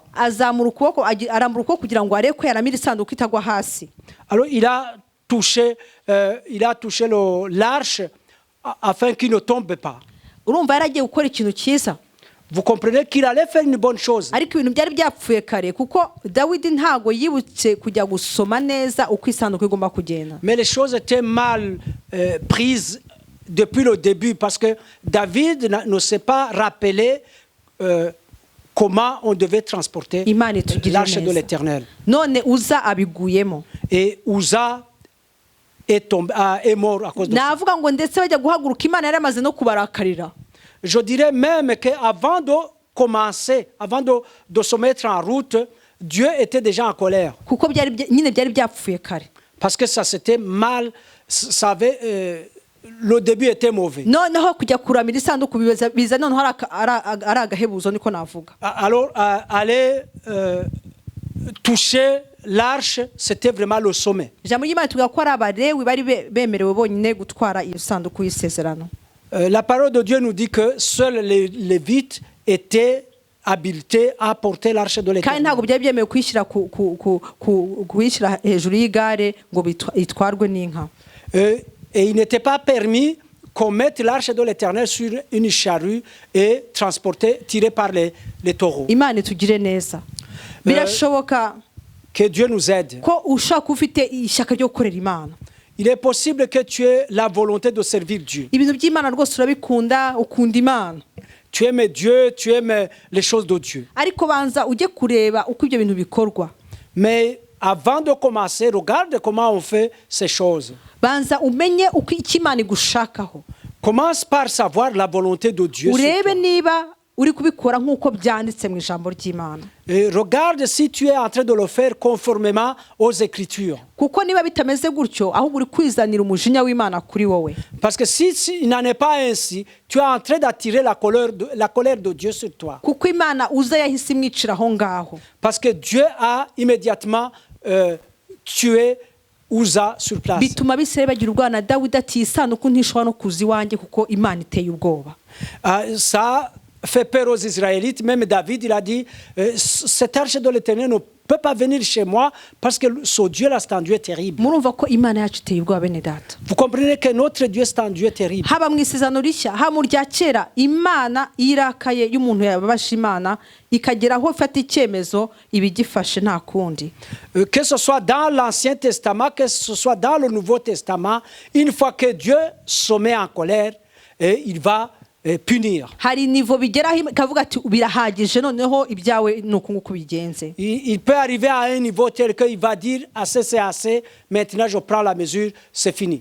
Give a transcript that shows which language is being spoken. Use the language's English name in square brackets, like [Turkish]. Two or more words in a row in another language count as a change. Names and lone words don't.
[Kinyarwanda] arambura ukuboko kugira ngo arebe ko yaramira isanduku itagwa hasi. [French] alors il a touché l'arche afin qu'il ne tombe pas. [Kinyarwanda] Urumva yaragiye gukora ikintu cyiza. [French] Vous comprenez qu'il allait faire une bonne chose. [Kinyarwanda] Ariko ibintu byari byapfuye kare kuko Dawidi ntago yibutse kujya gusoma neza uko isanduku igomba kugenda. [French] Mais les choses étaient mal prises depuis le début parce que David ne s'est pas rappelé comment on devait transporter l'arche de l'Éternel. [Kinyarwanda] None Uza abiguyemo. [French] Et Uza est mort à cause de ça. [Kinyarwanda] Navuga ngo ndetse bajya guhaguruka Imana yaramaze no kubarakarira. [French] Je dirais même qu'avant de commencer, avant de se mettre en route, Dieu était déjà en colère. [Kinyarwanda] Kuko nyine byari byapfuye kare. [French] Parce que ça s'était mal, ça avait le début était mauvais. [Kinyarwanda] noneho kujya kuramira isanduku biza noneho ari agahebuzo niko navuga. [French] Alors, aller toucher l'arche, c'était vraiment le sommet. [Kinyarwanda] ijambo ry'Imana tuvuga ko ari abalewi bari bemerewe bonyine gutwara iyo sanduku y'isezerano. [French] La parole de Dieu nous dit que seuls les Lévites étaient habilités à porter l'arche de [Kinyarwanda] kandi [French] l'Éternel. [Kinyarwanda] ntabwo byari byemewe kuyishyira kuyishyira hejuru y'igare ngo itwarwe n'inka. [French] Et il n'était pas permis qu'on mette l'arche de l'Éternel sur une charrue et transporter, tirée par les taureaux. [Kinyarwanda] Imana itugire neza. Birashoboka [French] Que Dieu nous aide. [Kinyarwanda] ko ushaka kuba ufite ishyaka ryo gukorera Imana. [French] Il est possible que tu aies la volonté de servir Dieu. [Kinyarwanda] ibintu by'Imana rwose urabikunda, ukunda Imana, [French] Tu aimes Dieu, tu aimes les choses de Dieu. [Kinyarwanda] ariko banza ujye kureba uko ibyo bintu bikorwa. [French] Mais avant de commencer, regarde comment on fait ces choses. [Kinyarwanda] Banza umenye uko icyo Imana igushakaho. [French] Commence par savoir la volonté de Dieu. sur [Kinyarwanda] urebe [French] toi. [Kinyarwanda] niba uri kubikora nk'uko byanditse mu ijambo ry'Imana. [French] Et regarde si tu es en train de le faire conformément aux Écritures. [Kinyarwanda] kuko niba bitameze gutyo ahubwo uri kwizanira umujinya w'Imana kuri wowe. [French] Parce que si il n'en est pas ainsi, tu es en train d'attirer la colère de Dieu sur toi. [Kinyarwanda] kuko Imana uza yahise imwicira aho ngaho. [French] Parce que Dieu a immédiatement tué Uza sur place. [Kinyarwanda] bituma Abisirayeli bagira ubwoba na Dawidi ati isanduku ntishobora no kuza iwanjye kuko Imana iteye ubwoba. [French] Ça fait peur aux Israélites. Même David, il a dit, cette arche de l'Éternel ne peut pas venir chez moi parce que ce Dieu-là, c'est un Dieu terrible. [Kinyarwanda] murumva ko Imana yacu iteye ubwoba bene data. [French] Vous comprenez que notre Dieu, c'est un Dieu terrible. [Kinyarwanda] haba mu isezerano rishya haba mu rya kera Imana irakaye y'umuntu yababasha Imana ikagera aho ifata icyemezo ibigifashe nta kundi. [French] Que ce soit dans l'Ancien Testament, que ce soit dans le Nouveau Testament, une fois que Dieu se met en colère, il va punir. [Kinyarwanda] hari nivo bigeraho ikavuga ati birahagije noneho ibyawe nuko nguko bigenze. [French] Il peut arriver à un niveau tel qu'il va dire assez c'est assez, maintenant je prends la mesure, c'est fini.